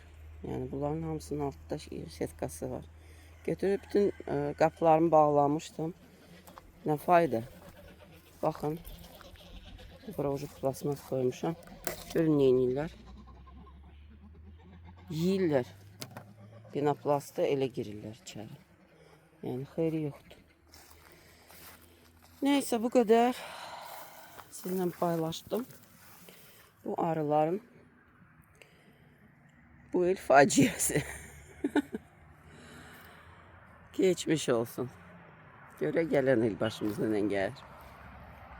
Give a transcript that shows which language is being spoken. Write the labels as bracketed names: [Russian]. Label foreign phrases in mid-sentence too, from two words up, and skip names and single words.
[Azerbaijani] Yəni bunların hamısının altında setkası var. Götürüb bütün qapılarımı bağlamışdım. Nə fayda? Baxın. Bura ucu plasmas koymuşam. Görün neynirlər. Yiyirlər. Penoplastı elə girirlər içəri. Yəni xeyri yoxdur. [Turkish] Neyse bu kadar. Sizinle paylaştım. [Azerbaijani] Bu arıların bu il faciası. [Turkish] Geçmiş olsun. Göre gelen il başımıza ne gelir.